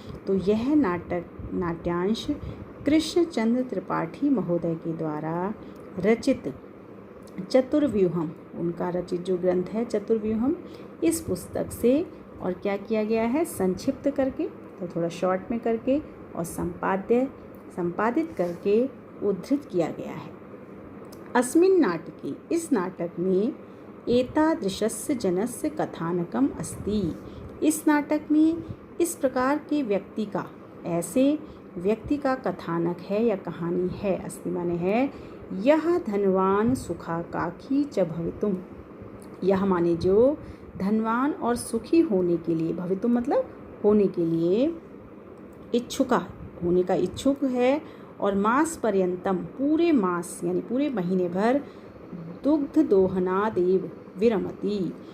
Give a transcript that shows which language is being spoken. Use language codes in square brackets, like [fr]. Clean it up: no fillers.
[hi] तो यह नाट्यांश कृष्णचंद्र त्रिपाठी महोदय के द्वारा रचित चतुर्व्यूहम, उनका रचित जो ग्रंथ है चतुर्व्यूहम, इस पुस्तक से और क्या किया गया है, संक्षिप्त करके, तो थोड़ा शॉर्ट में करके, और संपादित करके उद्धृत किया गया है। [sa] अस्मिन् नाटके, [hi] इस नाटक में [sa] एतादृशस्य जनस्य कथानकम अस्ति। [hi] इस नाटक में इस प्रकार के व्यक्ति का, ऐसे व्यक्ति का कथानक है या कहानी है। [sa] अस्ति [hi] माने है, यह [sa] धनवान सुखाकांक्षी च भवितुम। [hi] यह माने जो धनवान और सुखी होने के लिए, भवितुम मतलब होने के लिए, होने का इच्छुक है, और [sa] मास पर्यंतम [hi] पूरे मास यानी पूरे महीने भर [sa] दुग्ध दोहनादेव विरमति।